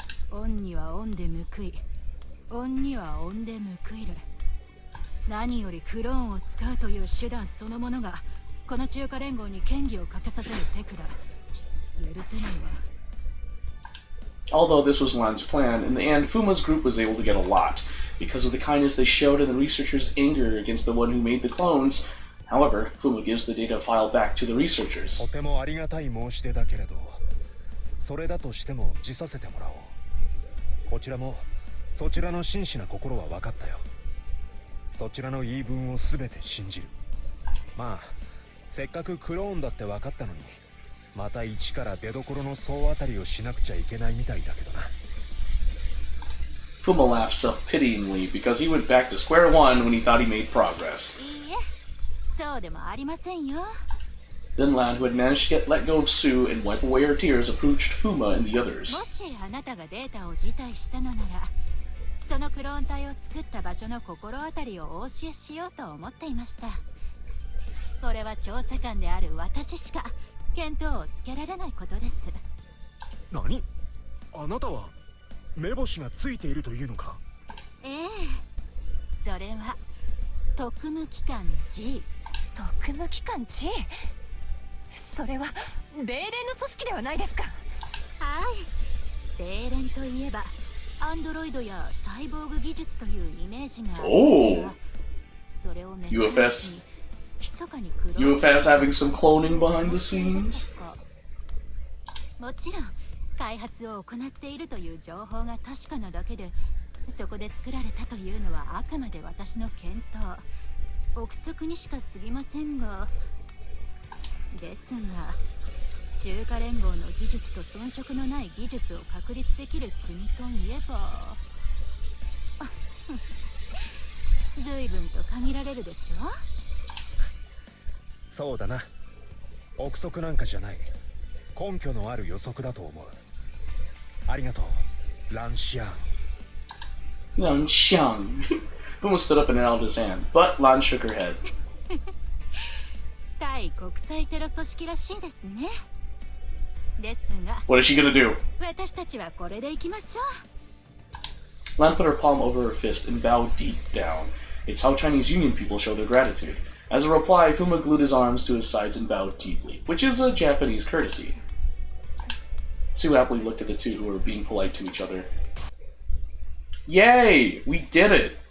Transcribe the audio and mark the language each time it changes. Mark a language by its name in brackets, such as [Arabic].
[Japanese] オンにはオンで報い、オンにはオンで報いる。何よりクローンを使うという手段そのものがこの中華連合に嫌疑をかけさせるテクだ。許せないわ。 [English] Although this was Lan's plan, in the end, Fuma's group was able to get a lot, because of the kindness they showed and the researchers' anger against the one who made the clones. However, Fuma gives the data file back to the researchers. [Japanese] とてもありがたい申し出だけれど、それだとしても辞させてもらおう。こちらもそちらの真摯な心は分かったよ。そちらの言い分を全て信じる。まあ、せっかくクローンだって分かったのに、また一から出所の総当たりをしなくちゃいけないみたいだけどな。 [English] Fuma laughed self-pityingly because he went back to square one when he thought he made progress. [Japanese] いいえ、そうでもありませんよ。 [English] Then Lan, who had managed to get let go of Sue and wipe away her tears, approached Fuma and the others. [Japanese] もしあなたがデータを辞退したのなら、そのクローン体を作った場所の心当たりをお教えしようと思っていました。これは調査官である私しか見当をつけられないことです。何？あなたは目星がついているというのか？ええ、それは特務機関 G。特務機関 G？それは米連の組織ではないですか。はい、米連といえばアンドロイドやサイボーグ技術というイメージがありますが、それをめぐり [English] UFS [Japanese] 密かにクローン [English] UFS having some cloning behind the scenes? [Japanese] もちろん開発を行っているという情報が確かなだけで、そこで作られたというのはあくまで私の見当、憶測にしか過ぎませんが、ですが中華連合の技術と遜色のない技術を確立できる国といえば随分と限られるでしょ。そうだな。憶測なんかじゃない。根拠のある予測だと思う。ありがとう、ランシアン。 [English] Lan Xiang. Fuma stood up and held his hand, but Lan shook her head. [Japanese] 対国際テロ組織らしいですね。ですが [English] What is she gonna do? [Japanese] 私たちはこれでいきましょう。 [English] Lan put her palm over her fist and bowed deep down. It's how Chinese Union people show their gratitude. As a reply, Fuma glued his arms to his sides and bowed deeply, which is a Japanese courtesy. Sue happily looked at the two who were being polite to each other. Yay! We did it!